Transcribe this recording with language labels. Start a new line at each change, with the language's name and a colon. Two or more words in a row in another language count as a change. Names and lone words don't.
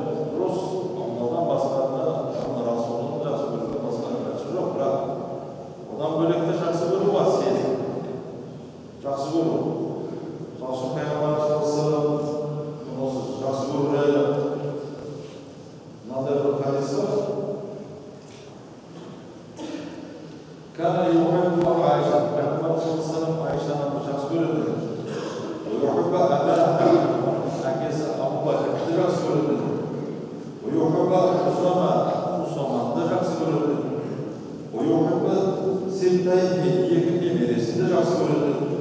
Kazakh: Дұрыс, Алладан басқаны, Расулын жақсы көруге басқаны жақсы жоқ, бірақ одан бөлекте жақсы көру бар сезім. Жақсы көру. Мысалы Пайғамбарымыз осы жақсы көруде мынандай бір хадис бар.
Arabic: كان يحب عائشة,
Kazakh: Пайғамбарымыз Айшаны жақсы көреді.
Arabic: يحب أباه,
Kazakh: әкесі Абу Бәкірді жақсы көреді. Юхиббу Усаманды жақсы көреді.
Arabic: يحب سبطيه,
Kazakh: екі немересін жақсы көреді.